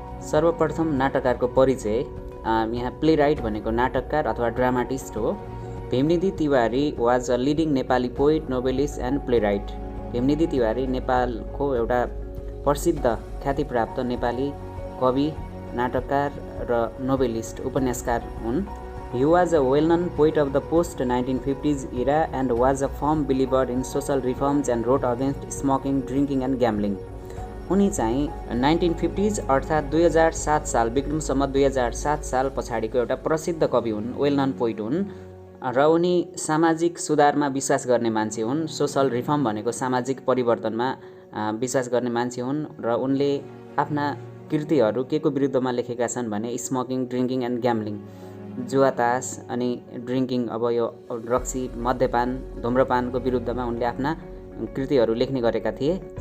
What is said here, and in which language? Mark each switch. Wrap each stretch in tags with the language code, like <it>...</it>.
<ne>सर्वप्रथम नाटककारको परिचय। यहाँ प्लेराइट भनेको नाटककार अथवा ड्रामाटिस्ट हो।</ne> <en>Bhimnidhi Tiwari was a leading Nepali poet, novelist and playwright.</en> <ne>Bhimnidhi Tiwari नेपालको एउटा प्रसिद्ध ख्यातिप्राप्त नेपाली कवि, नाटककार र नोभेलिस्ट, उपन्यासकार हुन्।</ne> <en>He was a well-known poet of the post-1950s era and was a firm believer in social reforms and wrote against smoking, drinking and gambling.</en> <ne>उनी चाहिँ 1950s अर्थात् 2007 साल विक्रमसम्म 2007 साल पछाडिको एउटा प्रसिद्ध कवि हुन्,</ne> <en>well known poet</en> <ne>हुन् र उनी सामाजिक सुधारमा विश्वास गर्ने मान्छे हुन्। सोशल रिफर्म भनेको सामाजिक परिवर्तनमा विश्वास गर्ने मान्छे हुन् र उनले आफ्ना कृतिहरू के को विरुद्धमा लेखेका छन् भने</ne> <en>smoking, drinking and gambling,</en> <ne>जुवा तास अनि ड्रिङ्किङ, अब यो रक्सी, मद्यपान, धूम्रपानको विरुद्धमा उनले आफ्ना कृतिहरू लेख्ने गरेका थिए।</ne>